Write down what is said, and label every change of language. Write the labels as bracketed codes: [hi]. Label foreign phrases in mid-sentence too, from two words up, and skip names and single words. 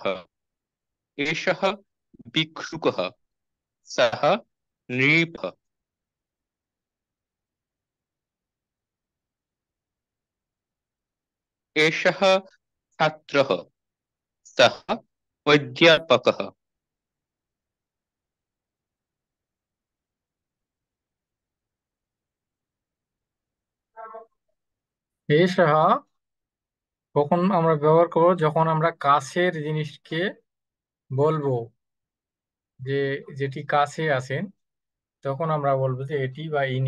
[sa] एषः भिक्षुकः, सः नृपः। एषः छात्रः, सः अध्यापकः। [bn] এষः কখন আমরা ব্যবহার করব? যখন আমরা কাছের জিনিসকে বলবো, যে যেটি কাছে আছেন, তখন আমরা বলবো যে এটি বা ইনি।